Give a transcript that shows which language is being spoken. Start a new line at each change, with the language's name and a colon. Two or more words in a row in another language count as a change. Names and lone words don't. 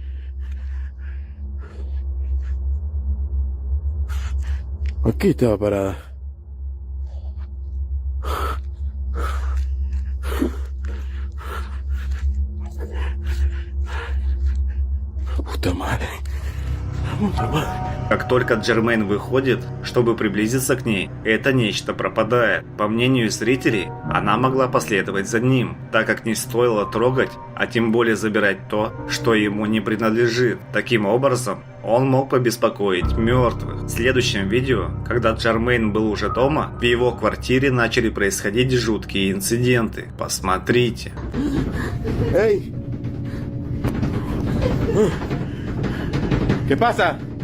Spanish: Aquí estaba parada. Puta madre. Puta madre.
Russian: Как только Джермейн выходит, чтобы приблизиться к ней, это нечто пропадает. По мнению зрителей, она могла последовать за ним, так как не стоило трогать, а тем более забирать то, что ему не принадлежит. Таким образом, он мог побеспокоить мертвых. В следующем видео, когда Джермейн был уже дома, в его квартире начали происходить жуткие инциденты. Посмотрите. Эй!
Spanish: ¿Qué pasa?